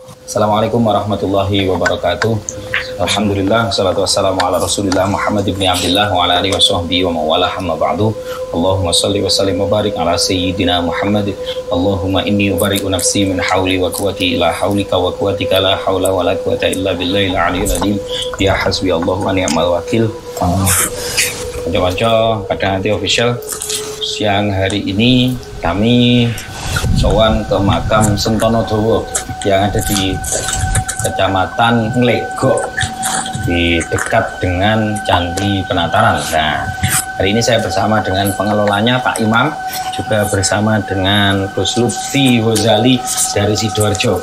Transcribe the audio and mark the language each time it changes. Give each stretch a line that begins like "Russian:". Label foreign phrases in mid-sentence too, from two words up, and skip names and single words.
Arabic: السلام عليكم ورحمة الله وبركاته. الحمد لله، والصلاة والسلام على رسول الله محمد بن عبد الله وعلى آله وصحبه ومن والاه أما بعد. اللهم صل وسلم وبارك على سيدنا محمد. اللهم إني أبرئ نفسي من حولي وقوتي إلى حولك وقوتك لا حول ولا قوة إلا بالله العلي العظيم. يا حسبي الله ونعم الوكيل.
Indonesian: Kanca-kanca Kadang Ati Official, siang hari ini kami sowan ke makam Sentono Dowo yang ada di Kecamatan Nglegok di dekat dengan Candi Penataran. Nah, hari ini saya bersama dengan pengelolanya Pak Imam, juga bersama dengan Gus Lutfi Ghazali dari Sidoarjo.